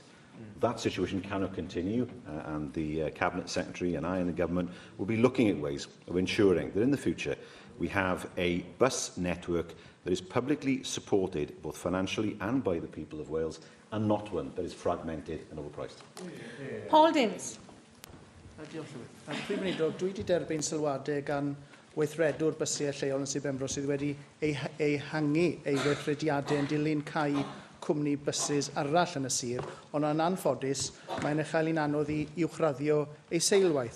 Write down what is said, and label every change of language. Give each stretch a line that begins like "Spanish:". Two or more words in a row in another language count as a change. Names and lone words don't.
English: That situation cannot continue, and the Cabinet Secretary and I and the Government will be looking at ways of ensuring that in the future we have a bus network that is publicly supported both financially and by the people of Wales, and not one that is fragmented and overpriced. Paul Davies.
Welsh: Diolch Llywydd. Prif Weinidog, dwi wedi derbyn sylwadau gan weithredwr bysau lleol yn Siambr sydd wedi ehangu ei weithrediadau yn dilyn cau cwmni bysys arall yn y sir, ond yn anffodus, mae'n eich un anodd I uwchraddio ei seilwaith.